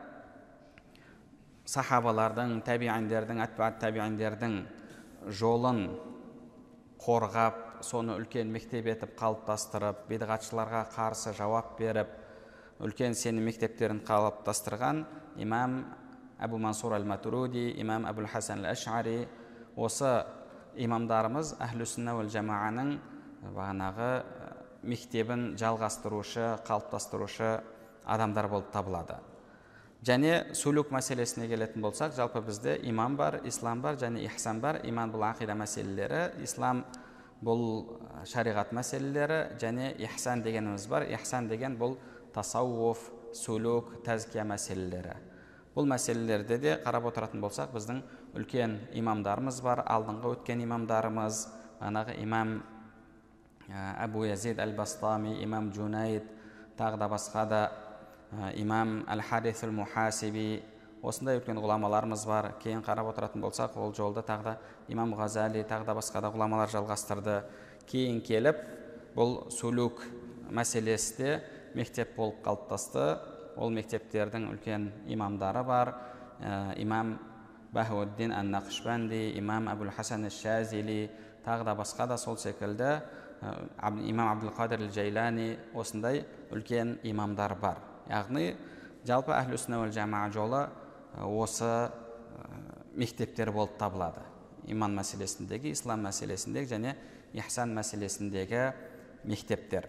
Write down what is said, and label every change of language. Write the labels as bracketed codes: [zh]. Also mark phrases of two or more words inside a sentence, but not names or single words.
[kk] сахабалардың, табиғиндердің, атбаат табиғиндердің жолын қорғап, соны үлкен мектеп етіп қалыптастырып, бидғатшыларға қарсы жауап беріп, үлкен сенім мектептерін қалыптастырған имам Абу Мансур аль-Матуриди, имам Абул Хасан аль-Аш'ари, осы имамдарымыз әхлі сүнна уәл жамааның бағанағы мектебін жалғастырушы, қалыптастырушы адамдар болып табылады. Және сүлук мәселесіне келетін болсақ, жалпы бізде иман бар, ислам бар және ихсан бар. Иман бұл ақида мәселелері, ислам бұл шариғат мәселелері, және ихсан дегеніміз бар. Ихсан деген бұл тасауф, сүлук, тәзкия мәселелері. Бұл мәселелерде де қарап отыратын болсақ, біздің үлкен имамдарымыз бар, алдыңғы өткен имамдарымыз, бағанағы имам Абу Язид аль-Бастами, имам Джунайд, тағы да басқа да имам Аль-Харис аль-Мухасиби, осындай үлкен ғұламаларымыз бар. Кейін қарап отыратын болсақ, ол жолда тағы да имам Ғазали, тағы да басқа да ғұламалар жалғастырды. Кейін келіп, бұл сүлук мәселесі де мектеп болып қалыптасты. Ол мектептердің үлкен имамдары бар. Имам Бахауаддин ан-Нақшбанди, имам Абул Хасан аш-Шазили, тағы да басқа да сол секілді имам Абдул-Қадир аль-Джайлани, осындай үлкен имамдар бар. Яғни жалпы әхлі сүнна уәл жамаа жолы осы мектептер болып табылады. Иман мәселесіндегі, ислам мәселесіндегі және ихсан мәселесіндегі мектептер.